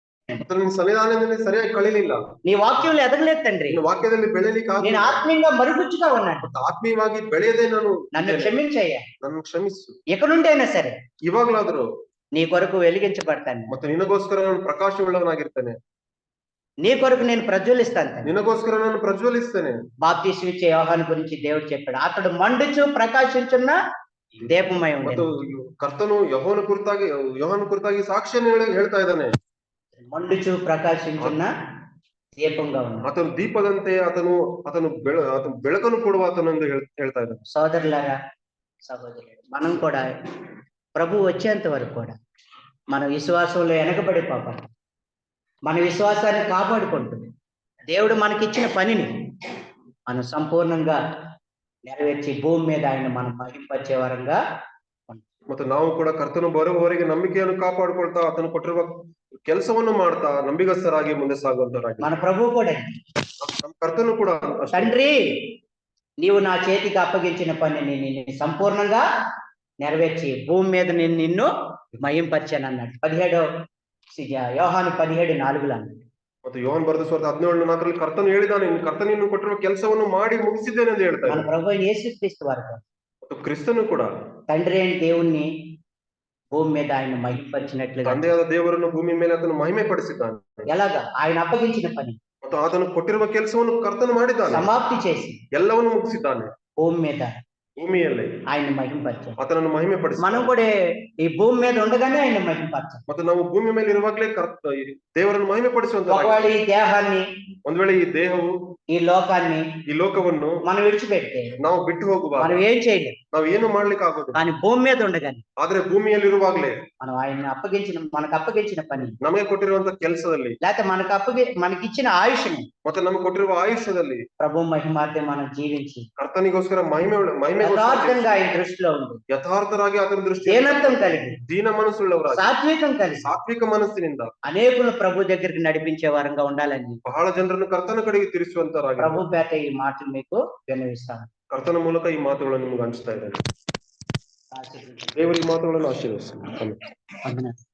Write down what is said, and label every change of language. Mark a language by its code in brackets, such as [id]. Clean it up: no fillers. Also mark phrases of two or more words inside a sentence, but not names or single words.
[kn] ಆತನು ನಿನ್ನ ಸನ್ನಿಧಾನದಲ್ಲಿ ಸರಿಯಾಗಿ ಕಳಿಲಿಲ್ಲ. [te] నీ వాక్యంలో ఎదగలేదు తండ్రి. [kn] ನಿನ್ನ ವಾಕ್ಯದಲ್ಲಿ ಬೆಳೆಯಲಿಕ್ಕೆ [te] నేను [kn] ಆಗಲಿಲ್ಲ. [te] ఆత్మీయంగా మరుగుజ్జుగా ఉన్నాను. [kn] ಮತ್ತು ಆತ್ಮೀಯವಾಗಿ ಬೆಳೆಯದೆ ನಾನು [te] నన్ను క్షమించయ్యా. [kn] ನನ್ನ ಕ್ಷಮಿಸು. [te] ఎక్కడ నుండి అయినా సరే [kn] ಇವಾಗ್ಲಾದ್ರು [te] నీ కొరకు వెలిగించబడతాను. [kn] ಮತ್ತೆ ನಿನಗೋಸ್ಕರ ನಾನು ಪ್ರಕಾಶವುಳ್ಳವನಾಗಿರ್ತೇನೆ. [te] నీ కొరకు నేను ప్రజ్వలిస్తాను. [kn] ನಿನಗೋಸ್ಕರ ನಾನು ಪ್ರಜ್ವಲಿಸ್ತೇನೆ. [te] బాప్తిస్మ ఇచ్చే యోహాను గురించి దేవుడు చెప్పాడు, అతడు మండుచు ప్రకాశించున్న దీపమై [kn] ಮತ್ತು [te] ఉండెను. [kn] ಕರ್ತನು ಯೋಹಾನ ಕುರಿತಾಗಿ ಸಾಕ್ಷಿಯನ್ನು ಹೇಳ್ತಾ ಇದ್ದಾನೆ. [te] మండుచు ప్రకాశించున్న దీపంగా ఉన్నాడు. [kn] ಆತನು ದೀಪದಂತೆ ಆತನು ಬೆಳಕನ್ನು ಕೊಡುವ ಆತನು ಎಂದು ಹೇಳ್ತಾ ಇದ್ದಾನೆ. [te] సోదరులారా, సహోదరులు, మనం కూడా ప్రభు వచ్చేంత వరకు కూడా మన విశ్వాసంలో వెనకబడి పోవాలి. మన విశ్వాసాన్ని కాపాడుకుంటుంది దేవుడు మనకిచ్చిన పనిని మనం సంపూర్ణంగా నెరవేర్చి భూమి మీద ఆయన మనం మహింపరిచే వరంగా. [kn] ಮತ್ತೆ ನಾವು ಕೂಡ ಕರ್ತನು ಬರುವವರೆಗೆ ನಂಬಿಕೆಯನ್ನು ಕಾಪಾಡಿಕೊಳ್ತಾ ಆತನು ಕೊಟ್ಟಿರುವ ಕೆಲಸವನ್ನು ಮಾಡ್ತಾ ನಂಬಿಗಸ್ತರಾಗಿ ಮುಂದೆ ಸಾಗುವಂತರಾಗಿ. [te] మన ప్రభు కూడా [kn] ನಮ್ಮ ಕರ್ತನು ಕೂಡ [te] తండ్రి నీవు నా చేతికి అప్పగించిన పనిని నేను సంపూర్ణంగా నెరవేర్చి భూమి మీద నేను నిన్ను మహింపరిచాను అన్నాడు. 17 యోహాను 17:4 అన్నాడు. [kn] ಮತ್ತು ಯೋಹಾನ ಬರೆದ ಸುವಾರ್ತೆ 17:4 ಕರ್ತನು ಹೇಳಿದಾನೆ, ಕರ್ತನಿನ್ನು ಕೊಟ್ಟಿರುವ ಕೆಲಸವನ್ನು ಮಾಡಿ ಮುಗಿಸಿದ್ದೇನೆ ಎಂದು ಹೇಳ್ತಾನೆ. [te] మన ప్రభు యేసుక్రీస్తు వారు [kn] ಮತ್ತು ಕ್ರಿಸ್ತನು ಕೂಡ [te] తండ్రి అయిన దేవుణ్ణి భూమి మీద ఆయన మహింపరిచినట్లుగా [kn] ತಂದೆಯಾದ ದೇವರನ್ನು ಭೂಮಿ ಮೇಲೆ ಆತನು ಮಹಿಮೆ ಪಡಿಸಿದ್ದಾನೆ. [te] ఎలాగా ఆయన అప్పగించిన పని [kn] ಮತ್ತು ಆತನು ಕೊಟ್ಟಿರುವ ಕೆಲಸವನ್ನು ಕರ್ತನು ಮಾಡಿದ್ದಾನೆ, [te] సమాప్తి చేసి [kn] ಎಲ್ಲವನ್ನು ಮುಗಿಸಿದ್ದಾನೆ. [te] భూమి మీద [kn] ಭೂಮಿಯಲ್ಲಿ [te] ఆయన మహింపరిచారు. [kn] ಆತನನ್ನು ಮಹಿಮೆ [te] మనం [kn] ಪಡಿಸಿದ್ದಾನೆ. [te] కూడా ఈ భూమి మీద ఉండగానే ఆయన మహింపరచాలి. [kn] ಮತ್ತು ನಾವು ಭೂಮಿ ಮೇಲೆ ಇರುವಾಗಲೇ ದೇವರನ್ನು ಮಹಿಮೆ ಪಡಿಸುವಂತ. [te] ఒకవేళ ఈ దేహాన్ని, [kn] ಒಂದ್ ವೇಳೆ ಈ ದೇಹವು, [te] ఈ లోకాన్ని [kn] ಈ ಲೋಕವನ್ನು [te] మనం విడిచిపెడితే [kn] ನಾವು ಬಿಟ್ಟು ಹೋಗುವ, [te] మనం ఏం చేయలేం. [kn] ನಾವು ಏನು ಮಾಡ್ಲಿಕ್ಕೆ ಆಗೋದು. [te] కానీ భూమి మీద ఉండగానే [kn] ಆದ್ರೆ ಭೂಮಿಯಲ್ಲಿರುವಾಗ್ಲೇ [te] మనం ఆయన మనకు అప్పగించిన పని, [kn] ನಮಗೆ ಕೊಟ್ಟಿರುವಂತ ಕೆಲಸದಲ್ಲಿ, [te] లేకపోతే మనకిచ్చిన ఆయుష్ని [kn] ಮತ್ತೆ ನಮಗೆ ಕೊಟ್ಟಿರುವ ಆಯುಷ್ಯದಲ್ಲಿ [te] ప్రభు మహిమార్థం మనం జీవించి [kn] ಕರ್ತನಿಗೋಸ್ಕರ ಮಹಿಮೆ [te] యథార్థంగా ఆయన దృష్టిలో ఉంది, [kn] ಯಥಾರ್ಥರಾಗಿ ಆತನ ದೃಷ್ಟಿ [te] దీనత్వం కలిగి, [kn] ದೀನ ಮನಸ್ಸುಳ್ಳವರಾಗಿ, [te] సాత్వికం కలిగి [kn] ಸಾತ್ವಿಕ ಮನಸ್ಸಿನಿಂದ [te] అనేకులు ప్రభు దగ్గరికి నడిపించే వారంగా ఉండాలని [kn] ಬಹಳ ಜನರನ್ನು ಕರ್ತನ ಕಡೆಗೆ ತಿರುಗಿಸುವಂತರಾಗಿ [te] ప్రభు పేట ఈ మాటలు మీకు విన్నవిస్తాను. [kn] ಕರ್ತನ ಮೂಲಕ ಈ ಮಾತುಗಳನ್ನು ನಿಮ್ಗೆ ಹಂಚ್ತಾ ಇದ್ದಾರೆ. ದೇವರು ಈ ಮಾತುಗಳನ್ನು ಆಶೀರ್ವದಿಸಲಿ. ಆಮೆನ್.